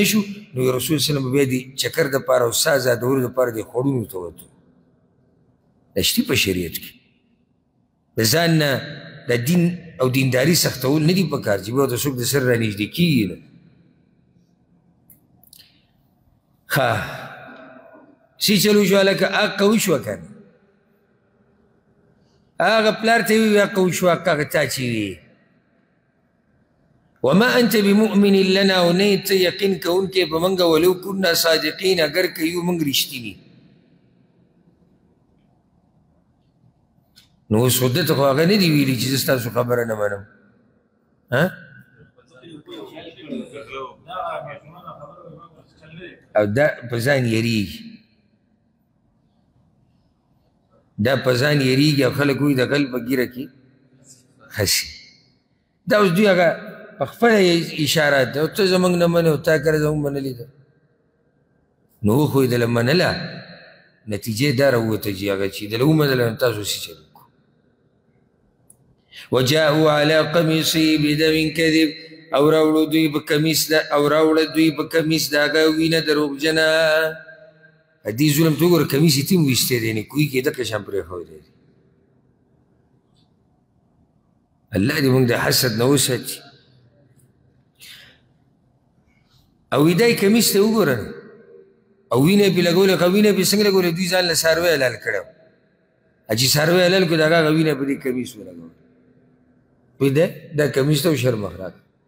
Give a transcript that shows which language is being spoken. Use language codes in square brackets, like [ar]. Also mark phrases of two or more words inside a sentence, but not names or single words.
[ps] شو نو رسول سلم بیا د چکر دپاره او ساه ازادولو دپاره د خوړونو ته وتو دا شتي په شریعت کې د ځان نه د دین او دینداري سختول نه دي په کار چې بیا ورته څوک د سر رانږدې کېږي نه ښه سی چلو شو هلکه حقه وشوه که نه هغه پلار ته یې ووایي حقه وشوه حقه هغه تا چې وي [ar] وما انت بمؤمن لنا [ps] او نه ته یقین کوونکی په موږ [ar] ولو کنا صادقین [ps] اگر که یو موږ رښتیني نو اوس خو دته خو هغه نه دي ویلي چې زه ستاسو خبره نه منم او دا په ځان یریږي دا په ځان یریږي او خلک وایي د غل په ګیره کې خسي دا اوس دوی هغه په خپله اشارات ده او ته زموږ نه منې او تا کره زموږ منلې ده نو وښودله منله نتیجې دا راووته چې هغه چې دله ومنله نو تاسو څه چل وکړو [ar] وجاءوا على قمیصه بدم کذب [ps] او راوړه دوی په کمیس د هغه وینه دروغجنه دې ظلم ته وګوره کمیس یې تیم ویستی دی نه کوهي کې دقه شان پرېښودی دی الله دې موږ د حسد نه وساتي او دا یې کمیس ته وګوره او وینه یې پرې لګولې ښه وینه یې پرې څنګه لګولې دوی ځان له څاروی حلال کړی و چې څاروی حلال کړو د هغه وینه په دې کمیس ولګوله پوه دی دا کمیس ته شرمخ راغی